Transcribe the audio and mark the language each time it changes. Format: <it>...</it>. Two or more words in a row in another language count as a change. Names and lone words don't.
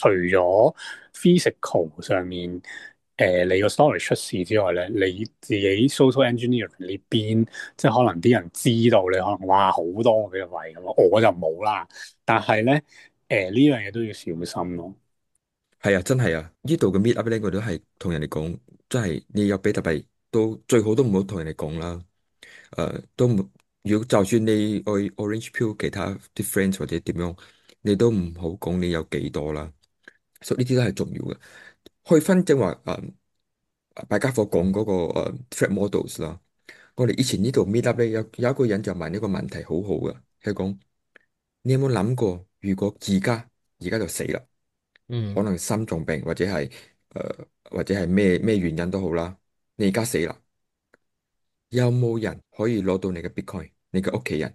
<yue>除咗 physical 上面，你個 story 出事之外咧，你自己</yue> <en>social engineer</en> <yue>呢邊，即係可能啲人知道你可能哇好多嘅位咁，我就冇啦。但係咧，呢樣嘢都要小心咯。係啊，真係啊！呢度嘅</yue> <en>meet up</en> <yue>咧，我都係同人哋講，真係你有比特幣都最好都唔好同人哋講啦。都唔，如果就算你去</yue> <en>Orange Pill</en> <yue>其他啲 friends 或者點樣，你都唔好講你有幾多啦。所以呢啲都係重要嘅。去分正話大家伙講嗰個</yue> <en>threat models</en> <yue>啦。我哋以前呢度</yue> <en>meet up</en> <yue>咧，有一個人就問一個問題，好好嘅，佢講你有冇諗過，如果而家就死啦？可嗯能心臟病或者係咩原因都好啦，你而家死啦，有冇人可以攞到你嘅 Bitcoin？你嘅屋企人？</yue>